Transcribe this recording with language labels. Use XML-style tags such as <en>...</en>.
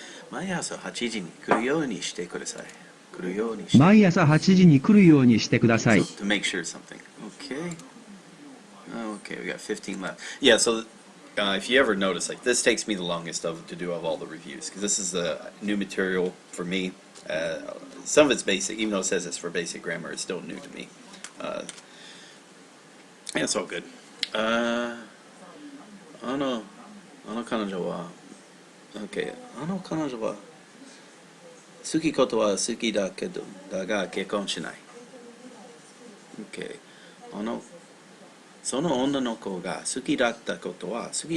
<ja>毎朝8時に来るようにしてください。毎朝8時に来るようにしてください。</ja> <en>To make sure something. Okay. Okay, we got 15 left. Yeah, so if you ever notice, like this takes me the longest to do of all the reviews because this is new material for me. Some of it's basic, even though it says it's for basic grammar, it's still new to me. Yeah, it's all good.</en> <ja>あの彼女は OK あの彼女は好きことは好きだけどだが結婚しない OK その女の子が好きだったことが</ja>